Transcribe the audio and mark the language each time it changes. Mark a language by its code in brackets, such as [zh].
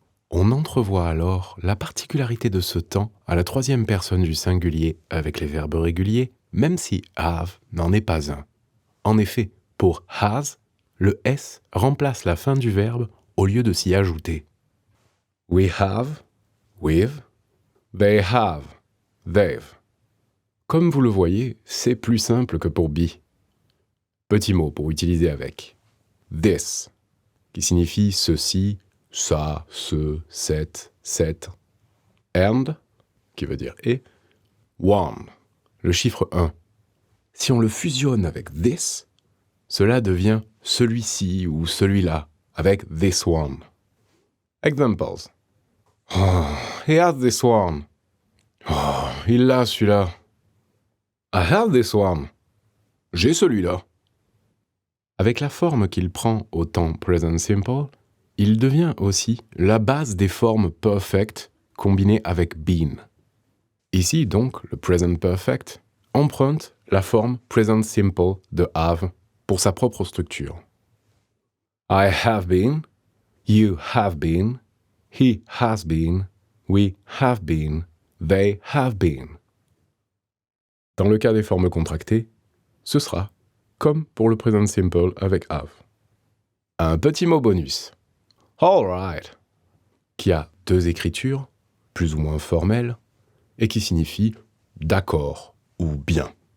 [fr] On entrevoit alors la particularité de ce temps à la troisième personne du singulier avec les verbes réguliers, même si have n'en est pas un. En effet, pour has, le S remplace la fin du verbe au lieu de s'y ajouter. [en] We have, we've, they have, they've. [fr] Comme vous le voyez, c'est plus simple que pour be. Petit mot pour utiliser avec. This, qui signifie ceci, ça, ce, cette. And, qui veut dire et. One, le chiffre 1. Si on le fusionne avec this, cela devient celui-ci ou celui-là, avec this one. [en] Examples. Oh, he has this one. [fr] Oh, il l'a celui-là. [en] I have this one. [fr] J'ai celui-là. Avec la forme qu'il prend au temps present simple, il devient aussi la base des formes perfect combinées avec been. Ici donc, le present perfect emprunte la forme present simple de have pour sa propre structure. [en] I have been, you have been, he has been, we have been, they have been. [fr] Dans le cas des formes contractées, ce sera comme pour le present simple avec have. Un petit mot bonus. All right, qui a deux écritures, plus ou moins formelles, et qui signifie d'accord ou bien.